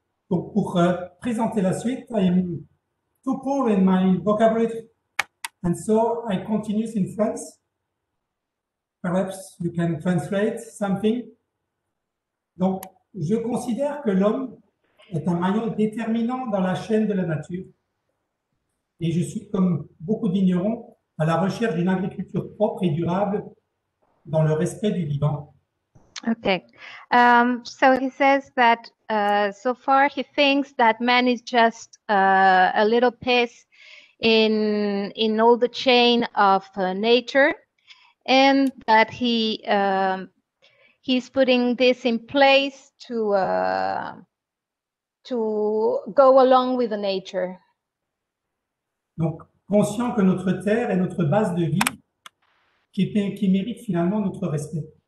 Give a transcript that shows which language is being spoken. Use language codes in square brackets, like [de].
[fr] Donc, pour présenter la suite, [en] I am too poor in my vocabulary, and so I continue in French. Perhaps you can translate something. [fr] Donc, je considère que l'homme est un maillon déterminant dans la chaîne de la nature. Et je suis, comme beaucoup de vignerons, à la recherche d'une agriculture propre et durable dans le respect du vivant. [en] Okay, so he says that so far he thinks that man is just a little piece in all the chain of nature, and that he's putting this in place to go along with the nature. [fr] Donc, conscient que notre terre est notre base de vie qui mérite finalement notre respect.